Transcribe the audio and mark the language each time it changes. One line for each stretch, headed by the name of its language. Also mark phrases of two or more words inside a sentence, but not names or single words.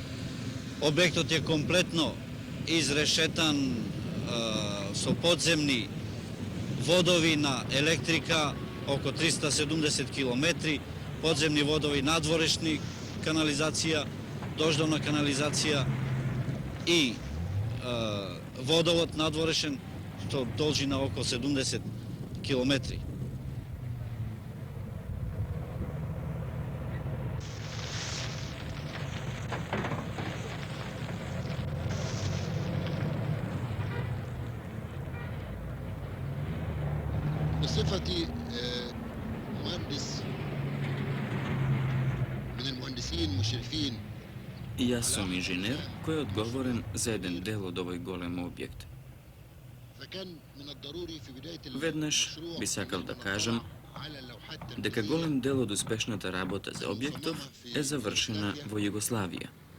Macedonian: Објектот е комплетно изрешетан со подземни водови на електрика, око 370 километри, подземни водови, надворешни канализација, дождовна канализација и водовод надворешен, што должи на око 70 километри.
Arabic: بصفتي مهندس من المهندسين المشرفين.
Macedonian: Јас сум инженер кој е одговорен за еден дел од овој голем објект. Веднаш би сакал да кажам дека голем дел од успешната работа за објектов е завршена во Југославија.